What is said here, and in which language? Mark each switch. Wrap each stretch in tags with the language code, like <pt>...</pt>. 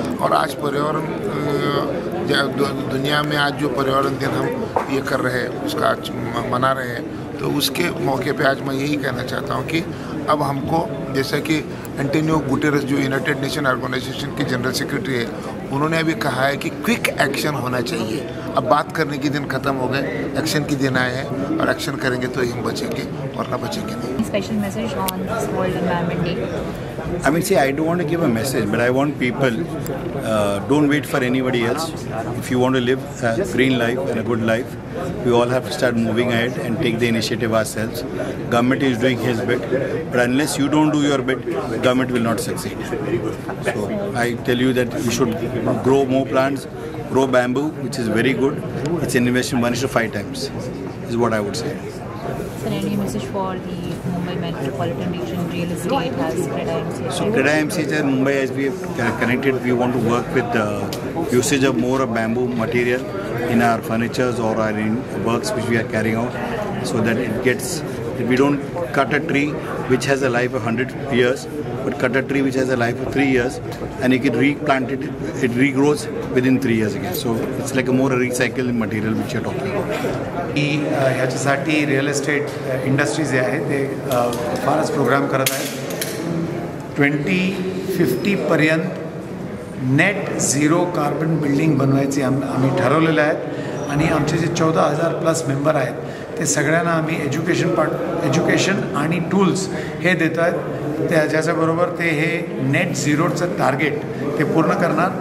<hi>और आज पर्यावरण दुनिया में आज जो पर्यावरण दिन हम ये कर रहे हैं उसका आज मना रहे हैं, तो उसके मौके पे आज मैं यही कहना चाहता हूँ कि अब हमको, जैसा कि एंटोनियो गुटेरेस जो यूनाइटेड नेशन ऑर्गेनाइजेशन के जनरल सेक्रेटरी है, उन्होंने अभी कहा है कि क्विक एक्शन होना चाहिए. अब बात करने के दिन ख़त्म हो गए, एक्शन के दिन आए हैं और एक्शन करेंगे तो ही हम बचेंगे, वरना बचेंगे नहीं.</hi> <en>Special message on this World Environment Day. I mean, see, I don't want to give a message, but I want people, don't wait for anybody else. If you want to live a green life and a good life, we all have to start moving ahead and take the initiative ourselves. Government is doing his bit, but unless you don't do your bit, government will not succeed. So I tell you that you should grow more plants, grow bamboo, which is very good. It's an investment 1 to 5 times, is what I would say. Sir, any message for the Mumbai metropolitan region real estate has CREDA MCH? So CREDA MCH and Mumbai, as we have connected, we want to work with the usage of more of bamboo material in our furnitures or our in works which we are carrying out, so that it gets, we don't cut a tree which has a life of 100 years, but cut a tree which has a life of 3 years, and you can replant it, it regrows within 3 years again. So it's like a more recycled material which you're talking about.</en> <mr>ह्याच्यासाठी real estate industries जे आहे ते फारच programme करत आहेत. 2050 पर्यंत net zero carbon building बनवायची आम्ही ठरवलेलं आहे आणि आमचे जे 14,000+ मेंबर आहेत ते सगळ्यांना आम्ही एज्युकेशन आणि टूल्स हे देत आहेत ज्याच्याबरोबर ते हे नेट झिरोचं टार्गेट ते पूर्ण करणार.</mr>